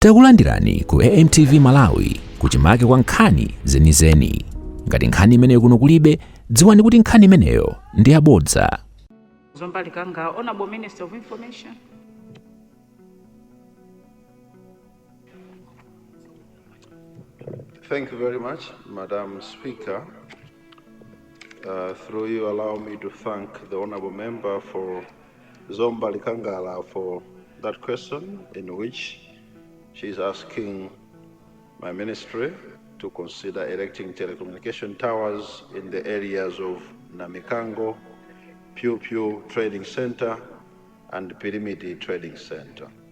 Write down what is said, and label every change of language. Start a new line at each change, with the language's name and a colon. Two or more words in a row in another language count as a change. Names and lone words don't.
Nyanja: Takulandirani ku AMTV Malawi kuchimake kwa nkhani zenizeni. Ngati nkhani imeneyo kuno kulibe, dziwani kuti nkhani imeneyo ndi yabodza.
English: Zomwe Anayankhula, Honorable Minister of Information. Thank you very much, Madam Speaker. Through you, allow me to thank the Honorable Member for Zomwe Anayankhula for that question in which she is asking my ministry to consider erecting telecommunication towers in the areas of Namikango, Piu Piu Trading Center, and Pirimiti Trading Center.